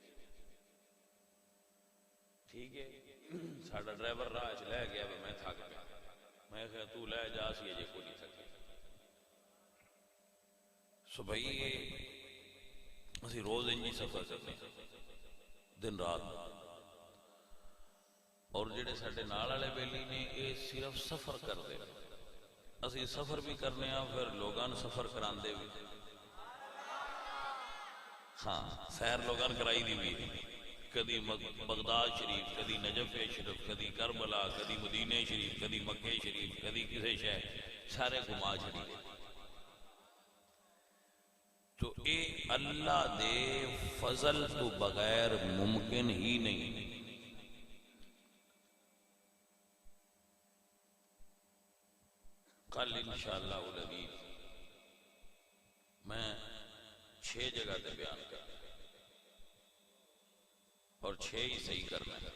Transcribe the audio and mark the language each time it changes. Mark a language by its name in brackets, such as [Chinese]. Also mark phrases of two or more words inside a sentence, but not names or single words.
[Punjabi] ٹھیک ہے ساڈا ڈرائیور راہ چ لے گیا، میں تھک گیا. میں کہا تو لے جا، سی اجے کوئی نہیں تھکے. سو بھائی اسی روز انجی سفر کرنے دن رات. اور جڑے ساڈے نال والے بیلی نے یہ صرف سفر کرتے، اسی سفر بھی کرنے ہاں، پھر لوگاں سفر کراندے بھی. ہاں سیر لوگاں کرائی دی بھی، کدی بغداد شریف، کدی نجف شریف، کدی کربلا، کدی مدینہ شریف، کدی مکہ شریف، کدی کسی شہر، سارے گھما چھڑی. تو اے اللہ دے فضل تو بغیر ممکن ہی نہیں. کل [Arabic] انشاءاللہ العزیز [Punjabi] میں 6 جگہ تے بیان کرنا اور 6 ہی صحیح کرنا ہے.